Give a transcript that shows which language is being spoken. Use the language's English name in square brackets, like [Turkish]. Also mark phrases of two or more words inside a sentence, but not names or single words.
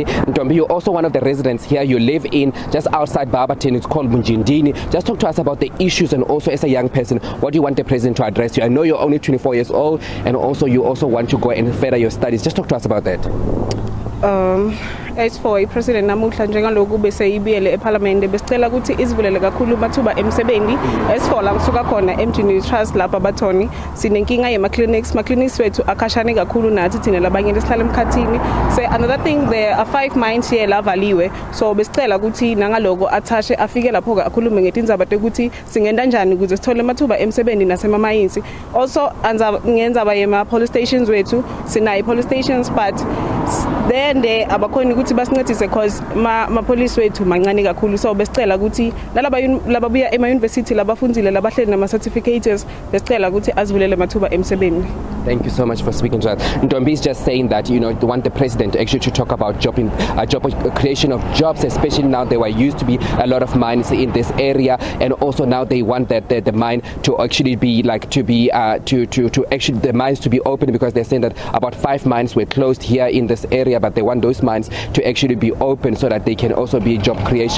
[English] Ntombi, you're also one of the residents here. You live in just outside Barberton. It's called Mjindini. Just talk to us about the issues, and also as a young person, what do you want the president to address you? I know you're only 24 years old, and also you also want to go and further your studies. Just talk to us about that. As for [Swati] iPresident namuhla njengaloku bese ibiyele eParliament, besicela ukuthi izivulele kakhulu amathuba emsebenzi. [English] As for [Swati] la kusuka khona eMjini Trust lapha bathoni sinenkinga yema clinics wethu akashane kakhulu nathi thina labanye lesihlala emkhathini. [English] So another thing, there are 5 mines here [Swati] lavaliwe, so besicela ukuthi nangaloko athashe afike lapho kakhulume ngetindzaba ukuthi singenda njani ukuze sithole amathuba emsebenzi nasema mines. Also ngendzaba yema police stations wethu, sinayi [English] police stations, but then [Swati] abakhona ukuthi basincedise cause ma police wethu mancane kakhulu. So besicela ukuthi laba buya [English] ema university [Swati] labafundzile labahleli nama certificates, besicela ukuthi azivulele amathuba emsebenzi. [English] Thank you so much for speaking to us. Ntombi is just saying that they want the president actually to talk about job creation of jobs, especially now there used to be a lot of mines in this area, and also now they want that the mine to actually be the mines to be open, because they're saying that about 5 mines were closed here in this area, but they want those mines to actually be open so that they can also be job creation.